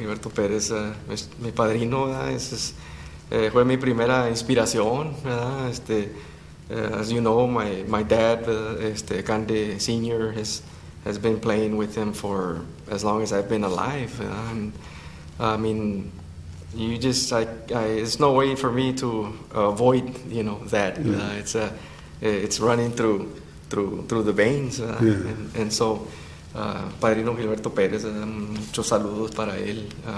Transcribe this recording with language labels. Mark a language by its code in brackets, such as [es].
[es] Pérez, mi padrino, fue mi primera inspiración, ¿verdad? [en] As you know, my dad, Cande Sr., has been playing with him for as long as I've been alive. And, I mean, you just, there's no way for me to avoid, that. It's running through the veins, and so. [es] Padrino Gilberto Pérez, muchos saludos para él.